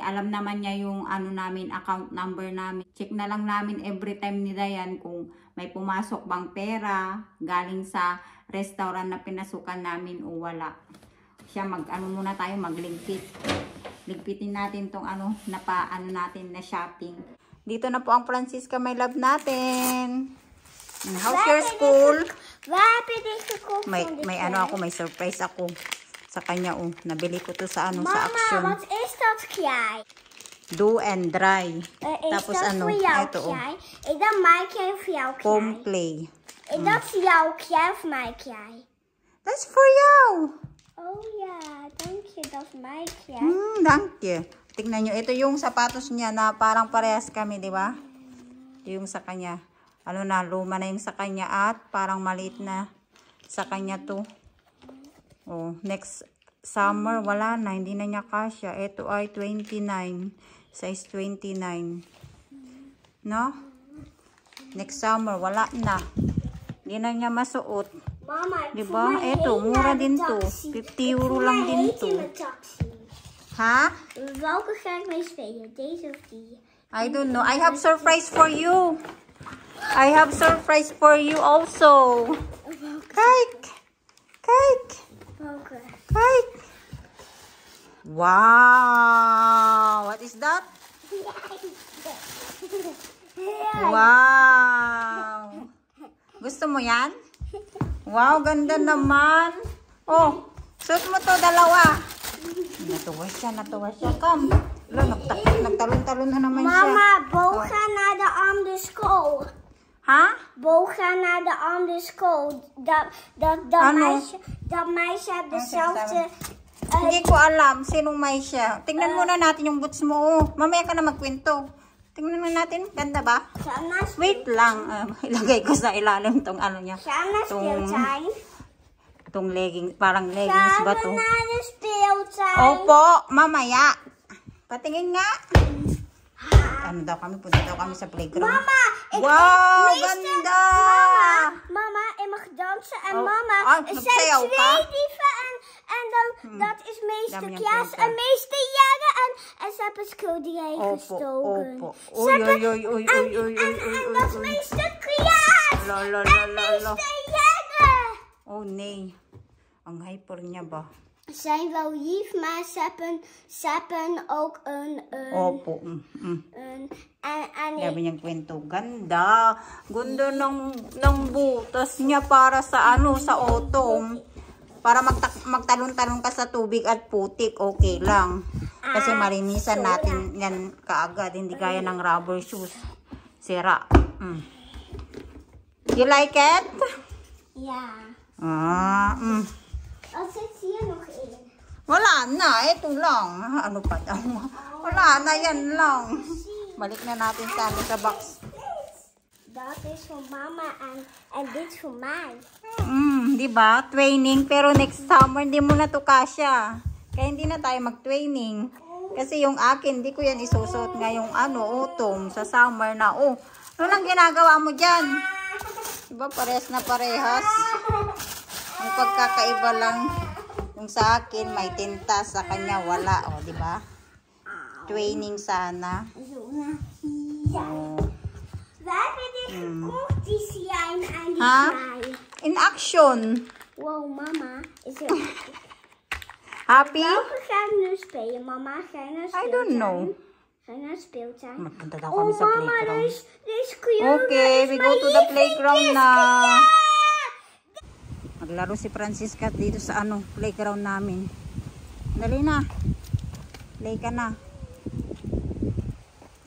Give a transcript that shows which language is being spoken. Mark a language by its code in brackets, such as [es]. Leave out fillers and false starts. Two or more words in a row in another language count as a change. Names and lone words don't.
[tl] Alam naman niya yung namin, [en] account number [tl] namin. Check na lang namin every time ni Dayan kung may pumasok bang pera galing sa restaurant na pinasukan namin o wala. Siya muna tayo magligpit. Ligpitin natin tong natin na shopping. Dito na po ang Francisca, [en] my love [tl] natin. [en] How's your school? [tl] May ako, may surprise ako sa kanya. Nabili ko to sa sa Action. Mama, [nl] wat is dat jij? [en] Do and dry. [tl] Tapos ito [nl] Is dat mijn kjij of jouw kjij? [en] Home play. [nl] Is dat jouw kjij of mijn kjij? [en] That's for you. [nl] Oh ja, dank je. Dat is mijn kjij. Dank je. [tl] Tingnan nyo, ito yung sapatos niya na parang parehas kami, di ba? Yung sa kanya. Luma na yung sa kanya at parang maliit na sa kanya to. [en] Next summer, [tl] wala na. Hindi na niya kasya. Ito ay 29. Size 29. No? [en] Next summer, [tl] wala na. Hindi na niya masuot. Mama, diba? Eto, mura din to. 50 euro lang din to. Ha? [nl] Welke ga ik mee spelen? Deze of die? [en] I don't know. I have surprise for you. I have surprise for you also. [nl] Kijk. Kijk. Welke? Kijk. [en] Wow. What is that? Wow. [tl] Gusto mo yan? Wow, ganda naman. Suot mo to, dalawa. Natuwa siya. Come. Nagtalon-talon na naman siya. Mama, [nl] Bo gaat naar de andere school. Ha? Bo gaat naar de andere school. Dat meisje heeft dezelfde... [tl] Hindi ko alam sinong meisje. Tingnan muna natin yung boots mo. Mamaya ka na magkwento. Tingnan mo natin. Ganda ba? Wait lang. Ilagay ko sa ilalim tong niya. Itong leggings. Parang leggings ba to? Opo. Mamaya. Patingin nga. Punta daw kami sa playground. Mama! Wow! Ganda! Mama, [nl] ik mag dansen. En mama, er zijn 2 dieven. En dan, dat is meester Klaas en meester Jelle. En ze hebben schilderij gestoken. Oei. En dat is meester Klaas. En meester Jelle. Oh nee. [tl] Ang hyper niya ba? [nl] Ze zijn wel lief, maar ze hebben ook een... [tl] Opo. Sabi niyang kwento. Ganda. Ganda ng butas niya para sa sa autumn. Para magtalon-talon ka sa tubig at putik. Okay lang. Kasi marinisan natin yan kaagad. Hindi gaya ng rubber shoes. Sira. [en] You like it? [nl] Ja. Wat zit hier nog in? [tl] Wala na. Ito lang. Ano pa daw? Wala na. Yan lang. Balik na natin sa box. [nl] Dat is voor mama en dit voor mij. [tl] Diba? Training. Pero [en] next summer, [tl] hindi mo na to kasya. Kaya hindi na tayo mag-training. Kasi yung akin, hindi ko yan isusot ngayong autumn, sa summer na. Ano lang ginagawa mo dyan? Diba? Parehas na parehas. Ang pagkakaiba lang, yung sa akin, may tinta, sa kanya wala. Diba? Training sana. [nl] Waar ben ik gekocht, die slime en die slime? In Action. Wow, mama. Is het... [en] Happy? [nl] Welke ga ik nu spelen, mama? Ga je naar speeltuin? [en] I don't know. [nl] Ga je naar speeltuin? [tl] Magpunta daw kami sa mama, playground. [nl] deze kleur [en] Okay, we go to the playground na. [nl] Ja! [tl] Maglaro si Francisca dito sa playground namin. Dali na. Play ka na.